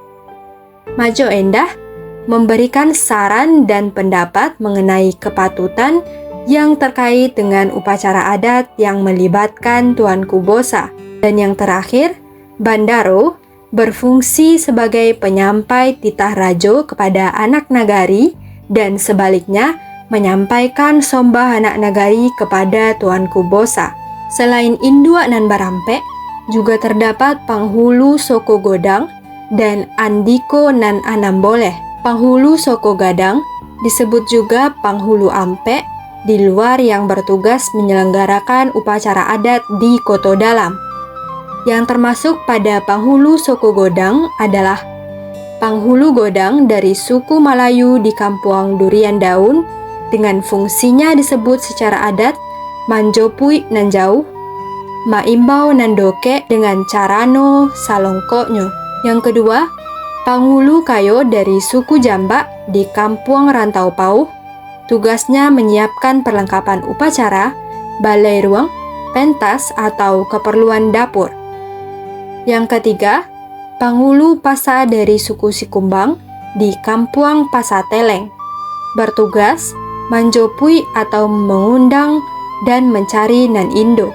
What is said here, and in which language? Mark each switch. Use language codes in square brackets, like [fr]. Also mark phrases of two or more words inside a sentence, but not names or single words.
[id] Majo Endah memberikan saran dan pendapat mengenai kepatutan yang terkait dengan upacara adat yang melibatkan Tuanku Bosa. Dan yang terakhir, Bandaro berfungsi sebagai penyampai titah Rajo kepada anak nagari dan sebaliknya menyampaikan sombah anak nagari kepada Tuanku Bosa. Selain Induak Nan Barampe, juga terdapat Panghulu Soko Godang dan Andiko Nan Anambole. Panghulu Soko Gadang disebut juga Panghulu Ampe di luar yang bertugas menyelenggarakan upacara adat di Koto Dalam. Yang termasuk pada Panghulu Soko Godang adalah Panghulu Godang dari suku Malayu di Kampuang Durian Daun dengan fungsinya disebut secara adat Manjopui Nanjau, Maimbau Nandoke dengan Carano Salongkonyo. Yang kedua, Panghulu Kayo dari suku Jambak di Kampuang Rantau Pauh, tugasnya menyiapkan perlengkapan upacara, balai ruang, pentas atau keperluan dapur. Yang ketiga, Panghulu Pasa dari suku Sikumbang di Kampuang Pasateleng, bertugas manjopui atau mengundang dan mencari Nan Indo.